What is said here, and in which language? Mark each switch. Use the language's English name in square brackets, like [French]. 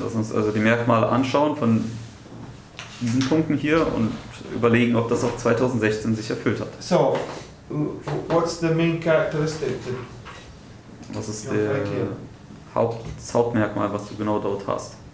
[German] Lass uns also die Merkmale anschauen von diesen Punkten hier und überlegen, ob das auch 2016 sich erfüllt hat. [English] So, what's the main characteristic? [German] Was ist [English] Ja, right here. [German] das Hauptmerkmal, was du genau dort hast?